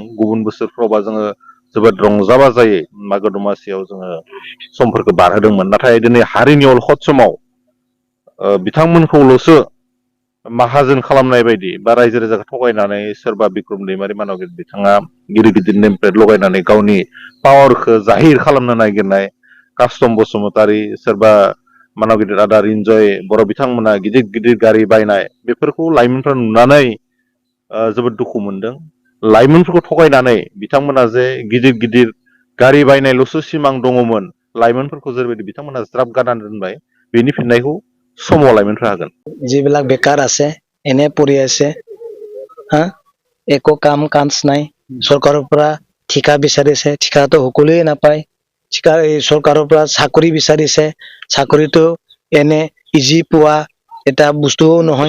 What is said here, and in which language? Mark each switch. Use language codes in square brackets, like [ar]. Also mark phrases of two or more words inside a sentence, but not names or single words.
[brx] गुबुन बोसोरफ्रावबा जोङो जोबोद रंजा बाजायै मागो दमासियाव जोङो समफोरखौ बारहोदोंमोन, नाथाय दिनै हारिनि अलखद समाव बिथांमोनखौल'सो माहाजोन खालामनाय बायदि बा रायजो राजाखौ थगायनानै सोरबा बिक्रम दैमारि मानाव बिथाङा गिदिर गिदिर [en] name plate [brx] लगायनानै गावनि पावारखौ जाहिर खालामनो नागिरनाय, कास्टम बसुमतारी, सोरबा मानाव गिदिर आदा रिन्जय बर' बिथांमोना गिदिर गिदिर गारि बायनाय, बेफोरखौ लाइमोनफ्रा नुनानै जोबोद दुखु मोनदों। लाइमोनफोरखौ थगायनानै बिथांमोना जे गिदिर गिदिर गारि बायनायल'सो सिमां दङमोन, लाइमोनफोरखौ जेरैबायदि बिथांमोना ज्राब गारनानै दोनबाय, बेनि फिननायखौ समाव लाइमोनफ्रा होगोन। [as] যিবিলাক বেকাৰ আছে, এনে পৰি আছে, একো কাম কাজ নাই, চৰকাৰৰ পৰা ঠিকা বিচাৰিছে, ঠিকাটো সকলোৱে নাপায়, ঠিকা এই চৰকাৰৰ পৰা চাকৰি বিচাৰিছে, চাকৰিটো এনে ইজি পোৱা এটা বস্তুও নহয়।